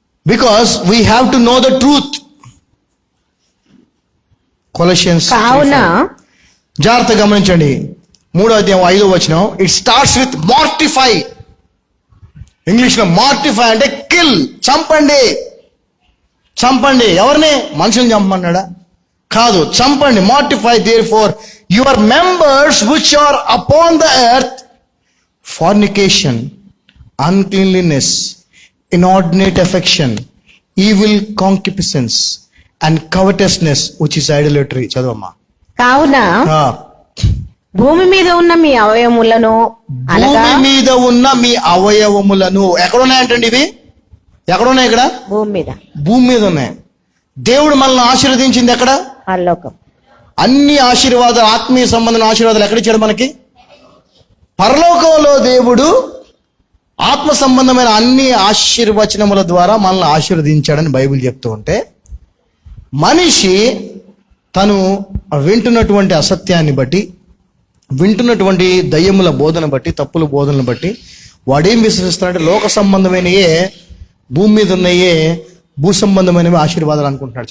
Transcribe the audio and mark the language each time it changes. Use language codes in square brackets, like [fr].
[en] Because we have to know the truth. Colossians [te] కావున 3:5. జాగ్రత్తగా గమనించండి, 3వ అధ్యాయం 5వ వచనం. [en] It starts with mortify. [te] ఇంగ్లీష్ లో మార్టిఫై అంటే కిల్, చంపండి. చంపండి ఎవరిని? మనుషుల్ని చంపమన్నాడా? కాదు, చంపండి. [en] Mortify therefore your members which are upon the earth, fornication, uncleanliness, inordinate affection, evil concupiscence, and covetousness, which is idolatry. [te] చదవమ్మా. కావున భూమి మీద ఉన్న మీ అవయవములను, అనగా భూమి మీద ఉన్న మీ అవయవములను. ఎక్కడున్నాయంటండి ఇవి? ఎక్కడున్నాయి? ఇక్కడ భూమి మీద, భూమి మీద ఉన్నాయి. దేవుడు మనల్ని ఆశీర్వదించింది ఎక్కడ? పరలోకం. అన్ని ఆశీర్వాదాలు, ఆత్మీయ సంబంధమైన ఆశీర్వాదాలు ఎక్కడిచ్చాడు మనకి? పరలోకంలో దేవుడు ఆత్మ సంబంధమైన అన్ని ఆశీర్వచనముల ద్వారా మనల్ని ఆశీర్వదించాడని బైబిల్ చెప్తూ ఉంటే, మనిషి తను వింటున్నటువంటి అసత్యాన్ని బట్టి, వింటున్నటువంటి దయ్యముల బోధన బట్టి, తప్పుల బోధనలు బట్టి వాడేం విశ్వసిస్తాడంటే లోక సంబంధమైనయే, భూమి మీద ఉన్నాయే భూ సంబంధమైనవి ఆశీర్వాదాలు అనుకుంటున్నాడు.